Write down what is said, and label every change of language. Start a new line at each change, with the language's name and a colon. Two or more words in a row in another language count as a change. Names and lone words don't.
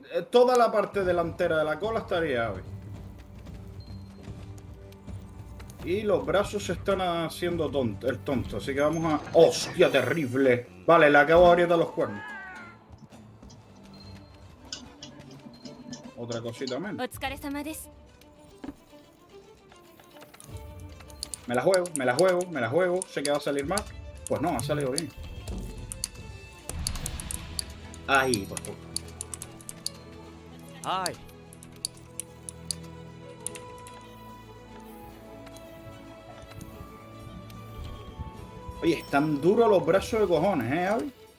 Spanish: Toda la parte delantera de la cola estaría Avi. Y los brazos se están haciendo el tonto, así que vamos a... ¡Hostia, terrible! Vale, le acabo de aprietar los cuernos. Otra cosita menos.
Japanese: お疲れ様です
Spanish: Me la juego, me la juego, me la juego. Sé que va a salir mal. Pues no, ha salido bien. Ahí, por favor. Ay. Oye, están duros los brazos de cojones, ¿eh, Avi?